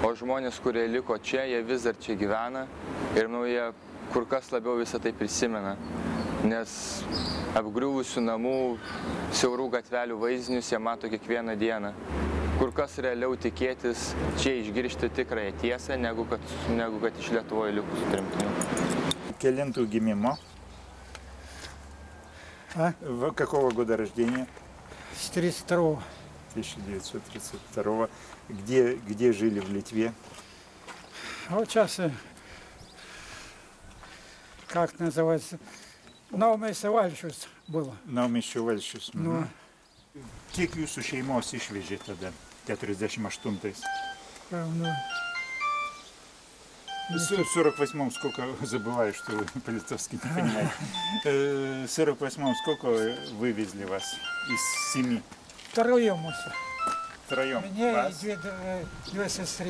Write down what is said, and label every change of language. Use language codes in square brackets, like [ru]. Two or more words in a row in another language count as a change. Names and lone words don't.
[lt] O žmonės, kurie liko čia, jie vis dar čia gyvena ir jie kur kas labiau visą tai prisimena, nes apgriuvusių namų, siaurų gatvelių vaizdinius jie mato kiekvieną dieną. Kur kas realiau tikėtis čia išgirsti tikrąją tiesą, negu kad iš Lietuvoje likusių tremtinių. Kelintų gimimo? [ru] Какого года рождения? С 32-го. 1932. Где жили в Литве? Вот сейчас, как называется, [lt] Naumiesčio valsčius [ru] было. [lt] Naumiesčio valsčius. Kiek jūsų šeimos išvežė tada, 48-ais? [ru] В 48-м сколько, забываю, что по-литовски не понимаю. В 48-м сколько вывезли вас из 7? Втроем. Втроем? Меня и две сестры.